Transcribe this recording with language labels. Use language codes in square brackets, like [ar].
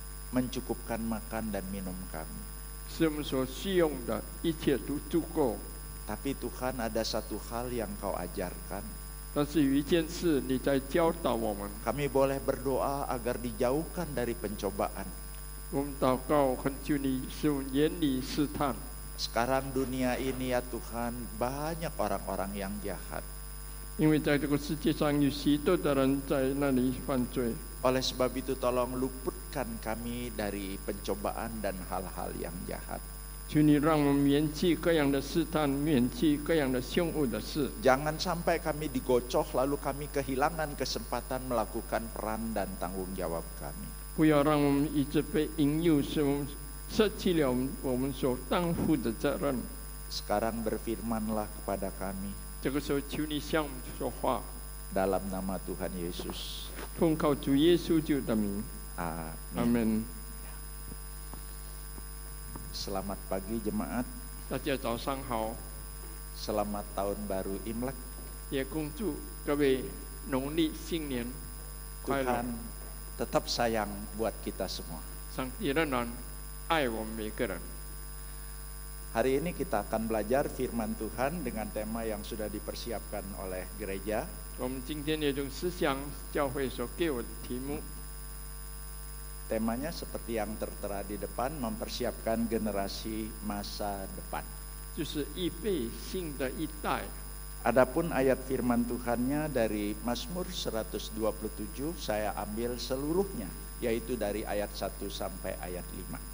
[id] mencukupkan makan dan minum kami. [zh] 使我们所需用的一切都足够。 [id] Tapi Tuhan ada satu hal yang Kau ajarkan. [zh] 但是有一件事你在教导我们， [id] Kami boleh berdoa agar dijauhkan dari pencobaan. [zh] 我们祷告恳求你使我们远离试探。 [id] Sekarang dunia ini ya Tuhan banyak orang-orang yang jahat. [zh] 因为在这个世界上有许多的人在那里犯罪。 [id] Oleh sebab itu tolong luputkan kami dari pencobaan dan hal-hal yang jahat. [zh] 求你让我们免去各样的试探，免去各样的凶恶的事。 [id] Jangan sampai kami digocoh lalu kami kehilangan kesempatan melakukan peran dan tanggung jawab kami. [zh] 不要让我们一直被引诱，使我们舍弃了我们所担负的责任。 [id] Sekarang berfirmanlah kepada kami [zh] 这个时候，求你向我们说话， [id] dalam nama Tuhan Yesus. [zh] 奉靠主耶稣基督的名，阿 [id] Amin. [zh] 门。 [id] Selamat pagi jemaat. [zh] 大家早上好， [id] Selamat tahun baru Imlek. [zh] 也恭祝各位农历新年快乐。 [id] Tuhan tetap sayang buat kita semua. [zh] 上帝仍然爱我们每个人。 [id] Hari ini kita akan belajar firman Tuhan dengan tema yang sudah dipersiapkan oleh gereja. [zh] 我们今天有种思想教会所给我的题目， [id] Temanya seperti yang tertera di depan, mempersiapkan generasi masa depan. [zh] 就是预备新的一代。 [id] Adapun ayat firman Tuhannya dari Mazmur 127, saya ambil seluruhnya, yaitu dari ayat 1 sampai ayat 5.